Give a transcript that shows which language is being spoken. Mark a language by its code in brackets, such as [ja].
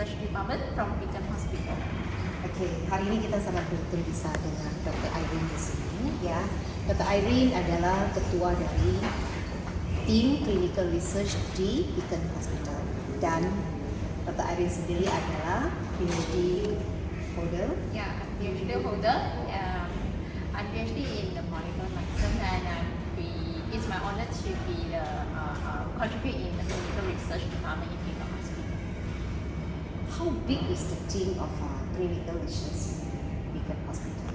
[en] Department from Beacon Hospital. [id] Okay, hari ini kita sangat beruntung bisa dengan Dr. Irene di sini ya. Dr. Irene adalah ketua dari tim clinical research di Beacon Hospital dan Dr. Irene sendiri adalah PhD holder. [en] Yeah, I'm PhD holder. I'm PhD in the molecular medicine, and it's my honor to be the contribute in the clinical research department in Beacon Hospital. How big is the team of clinical research in Beacon Hospital?